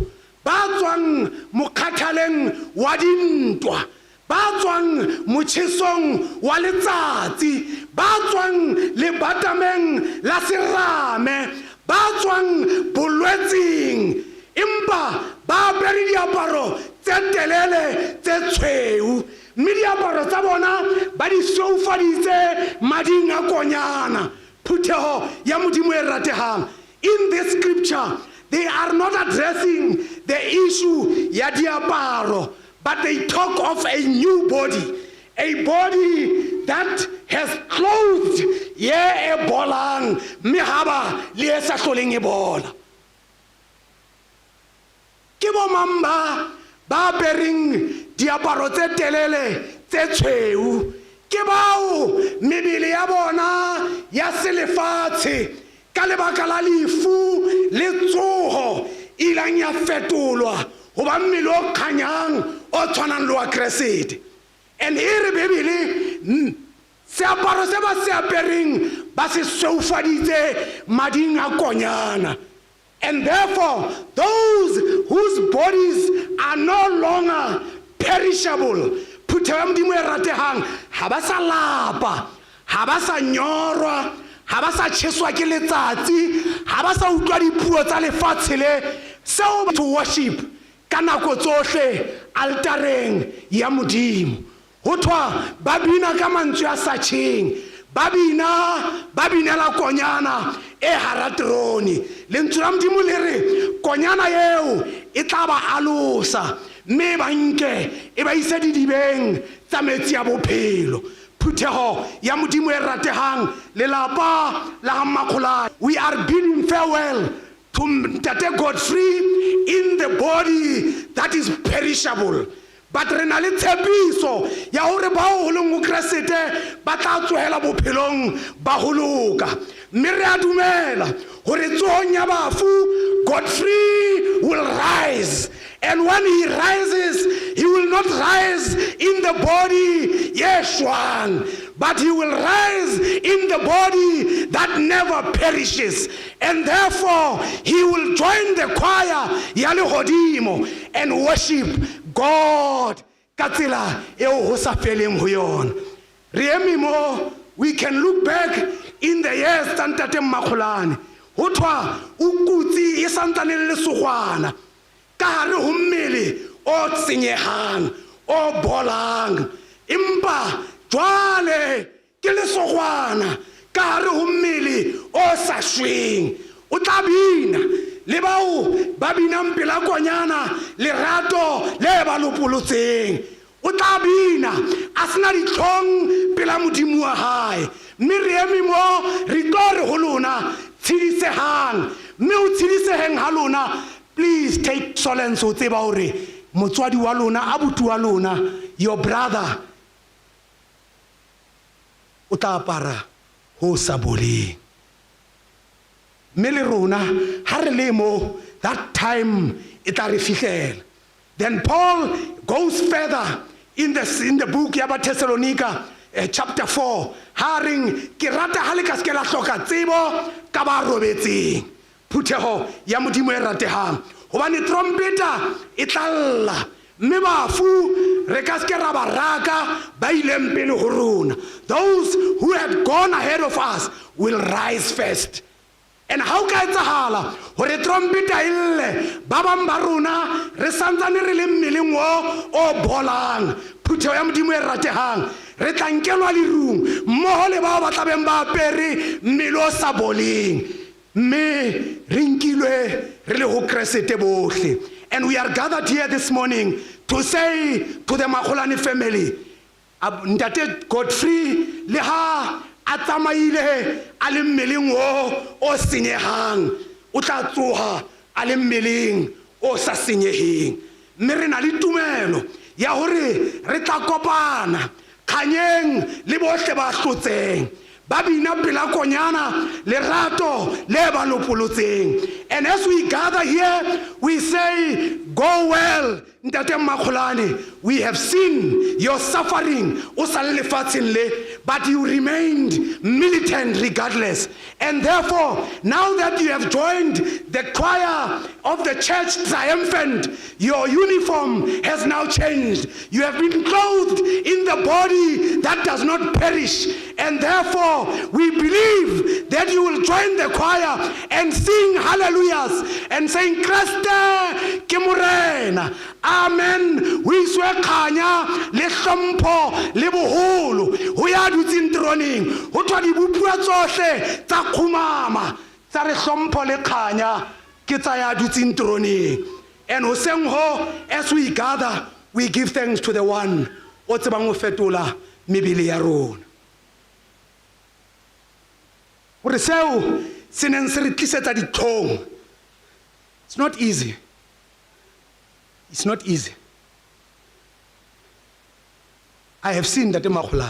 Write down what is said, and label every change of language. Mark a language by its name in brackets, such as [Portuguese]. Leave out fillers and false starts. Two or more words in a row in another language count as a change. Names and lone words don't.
[Southern Sotho] ba tswang mokhathaleng wa dintwa, ba tswang motjhesong wa letsatsi, ba tswang lebatameng la serame, ba tswang bolwetseng, empa ba apere diaparo tse telele tse tshweu, mme diaparo tsa bona ba di soufaditse mading a konyana. Phutheho ya Modimo e ratehang. [English] In this scripture, they are not addressing the issue [Southern Sotho] ya diaparo, [English] but they talk of a new body, a body that has clothed [Southern Sotho] ye e bolang mehaba le e sa hloleng e bola. Ke bo mamba ba bereng diaparo tse telele tse tshweu, ke bao mebele ya bona ya selefatshe ka lebaka la lefu le tsoho ilang ya fetolwa hoba mmele o khanyang o tshwanang le wa Keresete. [English] And here [Southern Sotho] Bebele seaparo se ba se apereng ba se soufaditse mading a konyana. [English] And therefore, those whose bodies are no longer perishable, [Southern Sotho] Phutheho ya Modimo e ratehang, ha ba sa lapa, ha ba sa nyorwa, ha ba sa tjheswa ke letsatsi, ha ba sa utlwa dipuo tsa lefatshe le, seo [English] to worship [Southern Sotho] ka nako tsohle altareng ya Modimo. Ho thwa ba bina ka mantswe a sa tjheng, ba binela konyana e hara troni. Lentswe la Modimo le re konyana eo e tla ba alosa, mme ba nke e ba ise didibeng tsa metsi a bophelo. Phutheho ya Modimo e ratehang, lelapa la Makgolane, [English] we are bidding farewell to Ntate Godfrey in the body that is perishable. [Southern Sotho] But re na le tshepiso ya hore ba ho leng ho Keresete ba tla tsohela bophelong ba holoka. Mme re a dumela hore tsohong ya bafu [English] Godfrey will rise, and when he rises, he will not rise in the body yeshwang, but he will rise in the body that never perishes. And therefore he will join the choir [Southern Sotho] ya lehodimo [English] and worship God [Southern Sotho] ka tsela eo ho sa feleng ho yona. Re eme mo, [English] we can look back in the years tsa Ntate Makgolane. [Southern Sotho] Ho thwa o kutsi e santsane le lesogwana ka hare ho mmele o tsenyehang, o bolang, empa jwale ke lesogwana ka hare ho mmele o sa shweng. O tla bina le bao ba binang pela konyana lerato le ba lopolotseng. O tla bina a sena ditlhong pela Modimo wa hae. Mme re eme mo re tlo re ho lona tshedisehang, mme o tshediseheng ha lona, [English] please take solace [Southern Sotho] o tseba hore motswadi wa lona, abuti wa lona, [English] your brother [Southern Sotho] o tla apara ho sa boleng. Mme le rona ha re le mo, [English] that time [Southern Sotho] e tla re fihlela. [English] Then Paul goes further in the book [Southern Sotho] ya ba Thessalonica chapter 4, haring ke rata ha le ka se la hloka tsebo ka ba robetseng. Phutheho ya Modimo e ratehang, hobane trompeta e tla lla, mme bafu re ka se ra ba raka ba ileng pele ho rona. [English] Those who had gone ahead of us will rise first. And how [Southern Sotho] ka etsahala hore trompeta ille ba bang ba rona re santsane re le mmeleng o bolang? Phutheho ya Modimo e ratehang, re tla nkelwa lerung mmoho le bao ba tlabeng ba apere mmele o sa boleng, mme re nkilwe re le ho Keresete bohle. [English] And we are gathered here this morning to say to the Makgolane family, [Southern Sotho] Ntate Godfrey le ha a tsamaile a le mmeleng o senyehang o tla tsoha a le mmeleng o sa senyeheng. Mme re na le tumelo ya hore re tla kopana kganyeng le bohle ba hlotseng ba bina pelakonyana lerato le ba lopolotseng. [English] And as we gather here, we say, go well, Ntate Makgolane. We have seen your suffering, but you remained militant regardless. And therefore, now that you have joined the choir of the church triumphant, your uniform has now changed. You have been clothed in the body that does not perish. And therefore, we believe that you will join the choir and sing hallelujahs and saying, [Southern Sotho] Kriste ke morena. Amen. [English] We swear [Southern Sotho] kanya le hlompho le boholo ho ya dutseng troneng ho tswa dibupuwa tsohle tsa khumama tsa re hlompho le kanya ke tsa ya dutseng troneng. And hoseng ho, [English] as we gather, we give thanks to the one [Southern Sotho] o tsebang ho fetola mebele ya rona. Hore seo se neng se re tlisetsa ditlhong. [English] It's not easy. It's not easy. I have seen Ntate Makgolane.